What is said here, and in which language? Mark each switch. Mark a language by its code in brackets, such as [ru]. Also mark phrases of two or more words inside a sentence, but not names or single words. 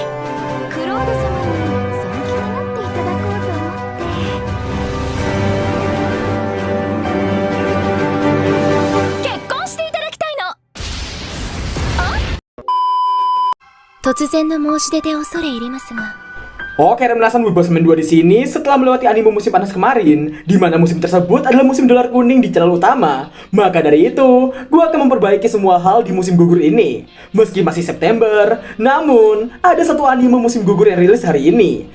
[ja] クロード様にその気になっていただこうと思って。結婚していただきたいの。突然の申し出で恐れ入りますが。 [id] Oke, Remnasan Wibosmen 2 di sini setelah melewati anime musim panas kemarin, di mana musim tersebut adalah musim dolar kuning di channel utama. Maka dari itu, gue akan memperbaiki semua hal di musim gugur ini. Meski masih September, namun ada satu anime musim gugur yang rilis hari ini.